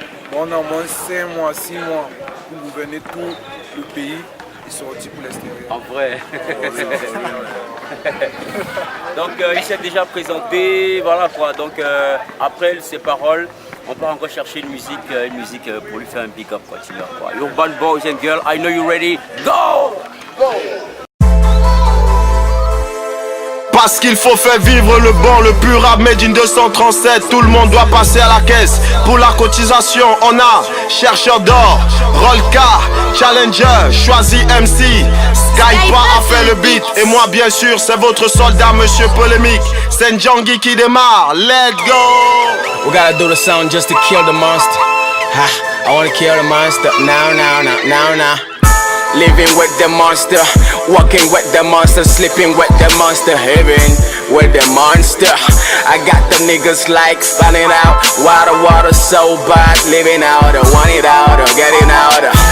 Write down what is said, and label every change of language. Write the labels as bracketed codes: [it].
[fr] Bon, on a au moins 5 mois, 6 mois pour gouverner tout le pays et sortir pour l'extérieur. En vrai. Donc, il s'est déjà présenté, voilà quoi. Donc, après ses paroles, on peut encore chercher une musique pour lui faire un big up, quoi, tu vois, quoi. [en] Urban Boys and Girls, I know you ready, go! Go! [fr] Parce qu'il faut faire vivre le bon, le pur rap made in 237. Tout le monde doit passer à la caisse. Pour la cotisation, on a chercheur d'or, Rolka, Challenger, choisi MC, Skypa a fait le beat. Et moi bien sûr, c'est votre soldat, monsieur Polémique. C'est Ndjangi qui démarre, [en] let's go. We gotta do the sound just to kill the monster. I wanna kill the monster, now. Living with the monster, walking with the monster, sleeping with the monster, heaven with the monster. I got the niggas like spelling out, water so bad, living out, want it out, getting out.